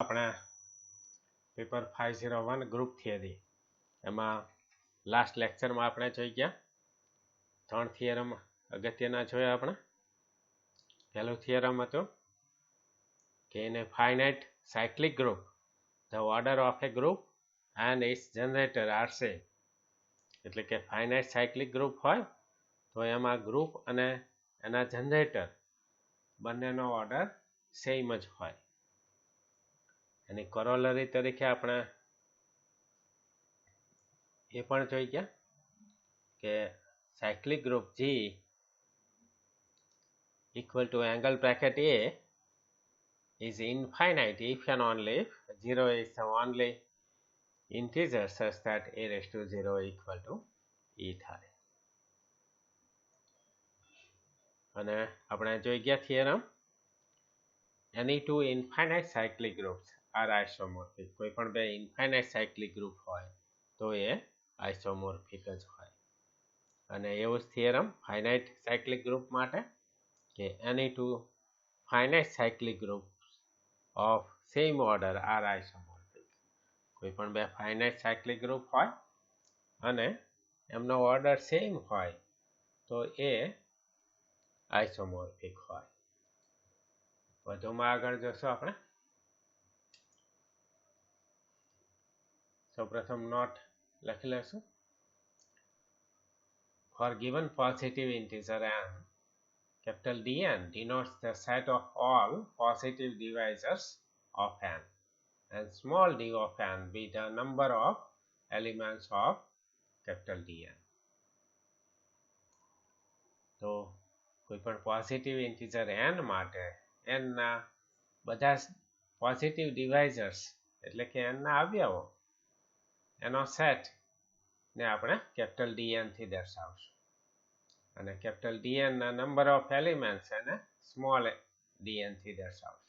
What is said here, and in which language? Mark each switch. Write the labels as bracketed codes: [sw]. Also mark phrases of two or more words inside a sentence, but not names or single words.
[gu] આપણા પેપર 501 [en] group theory [gu] એમાં લાસ્ટ લેક્ચરમાં આપણે જોઈ ગયા 3 થિયરમ અગત્યના જોયા આપણે. પહેલું થિયરમ હતું કે [en] in a finite cyclic group the order of a group and its generator are same. [gu] એટલે કે [en] finite cyclic group [gu] હોય તો એમાં ગ્રુપ અને એના જનરેટર બંનેનો [en] order same [gu] જ હોય. એની કોરોલરી તરીકે આપણે એ પણ જોઈ ગયા કે [en] cyclic group G equal to angle bracket A is infinite if and only if 0 is the only integer such that a raised to 0 equal to e [gu] થાય. અને આપણે જોઈ ગયા થિયરમ [en] any two infinite cyclic groups are isomorphic. [gu] કોઈ પણ બે [en] infinite cyclic group [gu] હોય તો એ isomorphic જ હોય. અને એવું જ થિયરમ [en] finite cyclic group [gu] માટે કે [en] any two finite cyclic groups of same order are isomorphic. [gu] કોઈ પણ બે [en] finite cyclic group [gu] હોય અને એમનો [en] order same [gu] હોય તો એ આઇસોમોર્ફિક હોય. વધુમાં આગળ જોશું આપણે. સૌપ્રથમ નોટ લખી લઈશું. [en] For given positive integer n, capital Dn denotes the set of all positive divisors of n, and small d of n be the number of elements of capital Dn. [gu] તો કોઈ પણ [en] positive integer [gu] n માટે n ના બધા [en] positive divisors [gu] એટલે કે n ના અવયવો એનો સેટ ને આપણે કેપિટલ Dn થી દર્શાવશું અને કેપિટલ Dn ના [en] number of elements [gu] એને સ્મોલ dn થી દર્શાવશું.